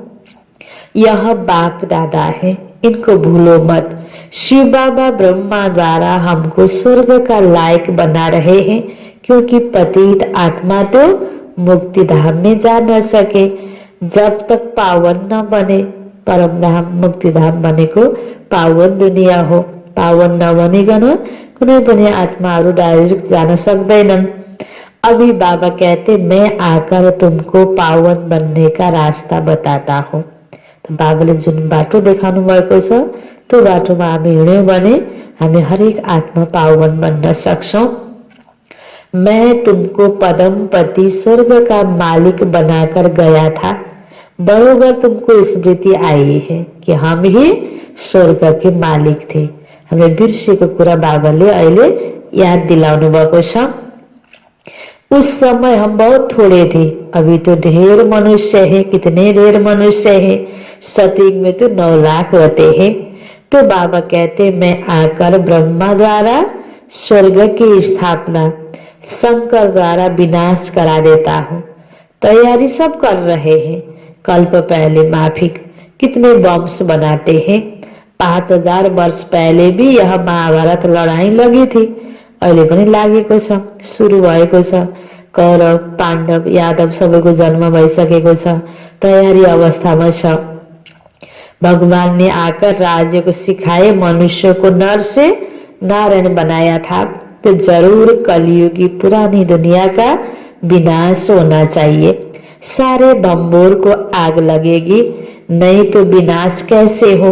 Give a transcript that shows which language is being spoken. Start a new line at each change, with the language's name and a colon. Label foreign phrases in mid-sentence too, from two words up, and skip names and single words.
Hindi: यह बाप दादा है, इनको भूलो मत। शिव बाबा ब्रह्मा द्वारा हमको स्वर्ग का लायक बना रहे हैं, क्योंकि पतित आत्मा तो मुक्ति धाम में जा न सके जब तक पावन न बने।
Nepali: परम धाम मुक्ति धाम बनेको पावन दुनिया हो। पावन नबनिकन कुनै पनि आत्माहरू डाइरेक्ट जान सक्दैनन्।
Hindi: अभी बाबा कहते, मैं आकर तुमको पावन बनने का रास्ता बताता हूँ।
Nepali: तो बाबाले जुन बाटो देखाउनु भएको छ त्यो बाटोमा हामी हिँड्यौं भने हामी हरेक आत्मा पावन बन्न सक्छौं।
Hindi: मैं तुमको पदम पति स्वर्ग का मालिक बनाकर गया था, बरोबर तुमको स्मृति आई है कि हम ही स्वर्ग के मालिक थे।
Nepali: हमें बिर्सेको कुरा बाबाले अहिले याद दिलाउनु भएको छ।
Hindi: उस समय हम बहुत थोड़े थे, अभी तो ढेर मनुष्य है। कितने ढेर मनुष्य है? सतयुग में तो 9 लाख होते हैं। तो बाबा कहते, मैं आकर ब्रह्मा द्वारा स्वर्ग की स्थापना, शंकर द्वारा विनाश करा देता हूँ। तैयारी सब कर रहे हैं। कल्प पहले माफिक कितने बम्स बनाते हैं। 5000 वर्ष पहले भी यह महाभारत लडाई लगी थी,
Nepali: अहिले पनि लागेको छ, सुरु भएको छ। कौरव पाण्डव यादव सबैको जन्म भइसकेको छ, तयारी अवस्थामा छ।
Hindi: भगवान ने आकर राज्य को सिखाए, मनुष्य को नर से नारायण बनाया था। तो जरूर कलयुगी पुरानी दुनिया का विनाश होना चाहिए। सारे बम्बोर को आग लगेगी, नहीं तो विनाश कैसे हो।